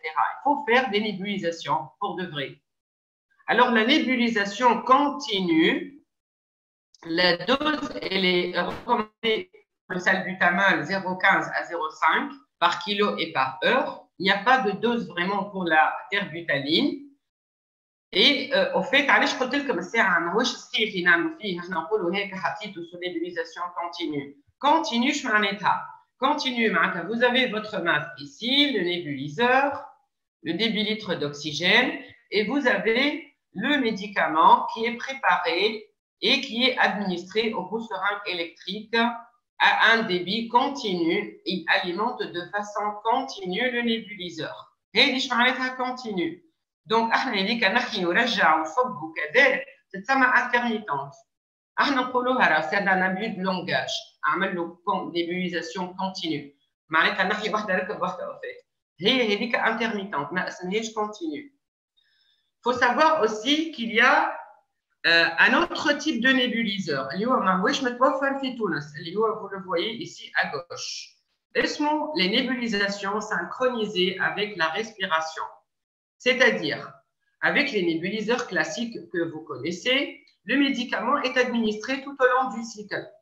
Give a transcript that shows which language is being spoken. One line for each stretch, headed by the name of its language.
French: Il faut faire des nébulisations pour de vrai. Alors, la nébulisation continue. La dose, elle est recommandée pour le salbutamol 0,15 à 0,5 par kilo et par heure. Il n'y a pas de dose vraiment pour la terbutaline.
Arabic: Et au fait, علاش قلت لكم الساعه ماهوش صحيح اللي نعملوا فيه احنا نقولوا هيك حطيتوا سو nébulisation continue.
French: Continue
Arabic: شو معناتها؟
French: Continue
Arabic: معناتها
French: vous avez votre masque ici, le nébuliseur, le débit-litre d'oxygène et vous avez le médicament qui est préparé et qui est administré au pouce-seringue électrique à un débit continu. Il alimente de façon continue le nébuliseur.
Arabic: هذه شو معناتها continue. Donc, احنا اللي كنحي ونرجع ونصب وكذا تتسمى intermittente. احنا نقولوها راه
French: سي دان ابيو دو لونغاج،
Arabic: اعمل له نيبوليزاسيون كونتينيو، معناتها نحي وحده ركب وحده وفات. هي هذيك intermittente، ما اسمهاش continue.
French: Il faut savoir aussi qu'il y a un autre type de nébuliseur.
Arabic: اللي هو ماهوش متوفر في تونس، اللي هو
French: vous le voyez ici à gauche.
Arabic: اسمه
French: les nébulisations synchronisées avec la respiration. C'est-à-dire, avec les nébuliseurs classiques que vous connaissez, le médicament est administré tout au long du cycle.